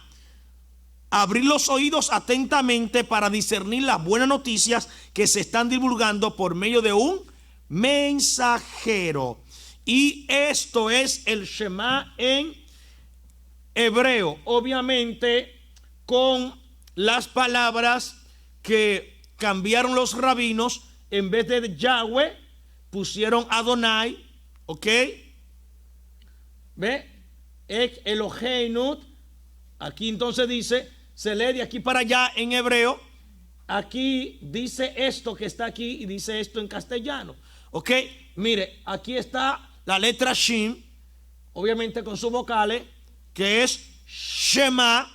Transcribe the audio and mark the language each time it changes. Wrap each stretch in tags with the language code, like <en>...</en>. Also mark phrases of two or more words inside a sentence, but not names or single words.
<es>Abrir los oídos atentamente para discernir las buenas noticias que se están divulgando por medio de un mensajero. Y esto es el Shema en hebreo, obviamente con las palabras que cambiaron los rabinos. En vez de Yahweh pusieron Adonai, ¿ok? ¿Ve?</es> <he>אין כאלהינו.</he> <es>Aquí entonces dice, se lee de aquí para allá en hebreo. Aquí dice esto que está aquí y dice esto en castellano, ¿ok? Mire, aquí está la letra Shin, obviamente con sus vocales, que es Shema.</es>